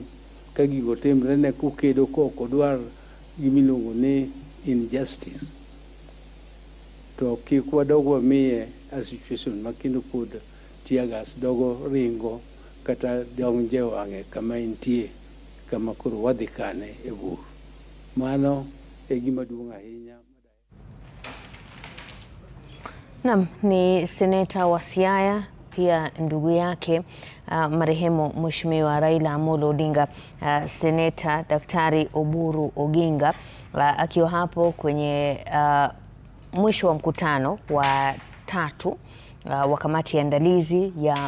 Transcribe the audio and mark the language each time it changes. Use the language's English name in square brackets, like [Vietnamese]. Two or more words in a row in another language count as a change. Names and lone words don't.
[Luo (Kenya and Tanzania)] Ka gigo timrene kokedo kok odwar gimiluongo ni injustice, to kik wadog wamiye [English] a situation [Luo (Kenya and Tanzania)] makendo pod tear gas dogo ringo kata donje wang'e kama intie, kama koro wadhi kane e bur. Mano e gima duong' ahinya. [Swahili] Naam, ni seneta wa Siaya, pia ndugu yake marehemu Mheshimiwa Raila Amolo Odinga, seneta Daktari Oburu Oginga, akiwa hapo kwenye mwisho wa mkutano wa 3 wa kamati ya andalizi ya